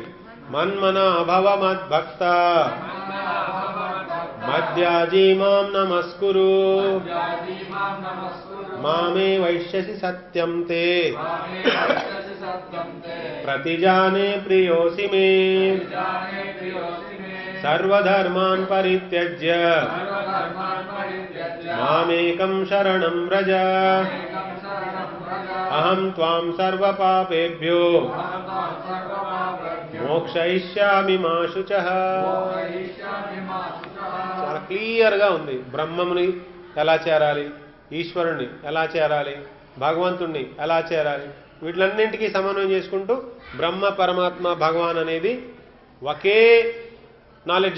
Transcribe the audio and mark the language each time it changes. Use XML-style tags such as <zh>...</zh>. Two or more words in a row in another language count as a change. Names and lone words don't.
<sa>మన్మన అభవ మద్భక్త మధ్యాజీ మాం నమస్కురు మామే వైష్యసి సత్యం తే ప్రతిజానే ప్రియోసి మే సర్వధర్మాన్ పరిత్యజ్య మామేకం శరణం వ్రజ అహం త్వాం సర్వపాపేభ్యో మోక్షయిష్యామి మా శుచః.</sa> <te>చాలా క్లియర్గా ఉంది. బ్రహ్మముని ఎలా చేరాలి, ఈశ్వరుణ్ణి ఎలా చేరాలి, భగవంతుణ్ణి ఎలా చేరాలి, వీటిలన్నింటికీ సమన్వయం చేసుకుంటూ బ్రహ్మ పరమాత్మ భగవాన్ అనేది ఒకే నాలెడ్జ్.</te>